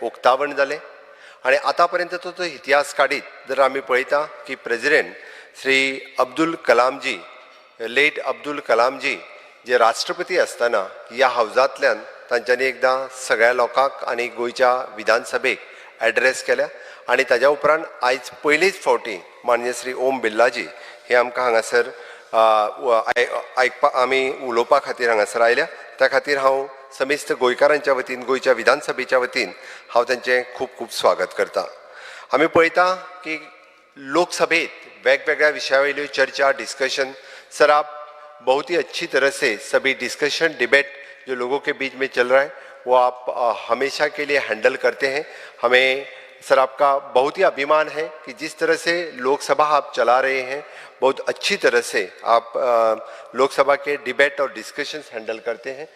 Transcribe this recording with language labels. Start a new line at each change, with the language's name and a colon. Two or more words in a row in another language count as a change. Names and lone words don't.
Konkani: उक्तावण जालें आनी आतां पर्यंतचो जो इतिहास काडीत जर आमी पळयता की प्रेसिडेंट श्री अब्दुल कलामजी, लेट अब्दुल कलामजी जे राष्ट्रपती आसतना ह्या हावजांतल्यान तांच्यांनी एकदां सगळ्या लोकांक आनी गोंयच्या विधानसभेक एड्रेस केल्या आनी ताज्या उपरांत आयज पयलीच फावटी माननीय श्री ओम बिर्लाजी हे आमकां हांगासर आमी उलोवपा खातीर हांगासर आयल्या. त्या खातीर हांव समेस्त गोंयकारांच्या वतीन गोंयच्या विधानसभेच्या वतीन हांव तांचें खूब खूब स्वागत करतां. आमी पळयता की लोकसभेत वेगवेगळ्या विशया वयल्यो चर्चा
Hindi: डिस्कशन सर आप बहुत ही अच्छी तरह से सभी डिस्कशन डिबेट जो लोगों के बीच में चल रहा है वो आप हमेशा के लिए हैंडल करते हैं. हमें सर आपका बहुत ही अभिमान है कि जिस तरह से लोकसभा आप चला रहे हैं बहुत अच्छी तरह से आप लोकसभा के डिबेट और डिस्कशंस हैंडल करते हैं.